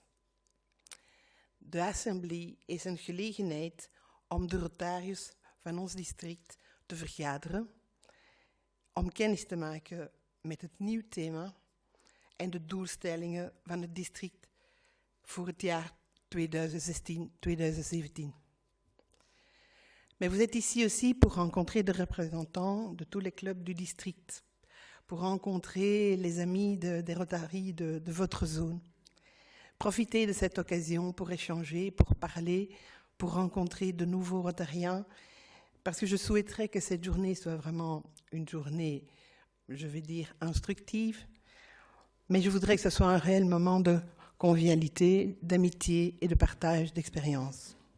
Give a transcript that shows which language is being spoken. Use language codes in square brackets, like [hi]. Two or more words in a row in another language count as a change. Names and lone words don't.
[nl] De assemblee is een gelegenheid om de Rotariërs van ons district te vergaderen, om kennis te maken met het nieuw thema en de doelstellingen van het district voor het jaar 2016-2017. [fr] Mais vous êtes ici aussi pour rencontrer des représentants de tous les clubs du district, pour rencontrer les amis des Rotary de votre zone. Profitez de cette occasion pour échanger, pour parler, pour rencontrer de nouveaux Rotariens, parce que je souhaiterais que cette journée soit vraiment une journée, je vais dire, instructive, mais je voudrais que ce soit un réel moment de convivialité, d'amitié et de partage d'expériences.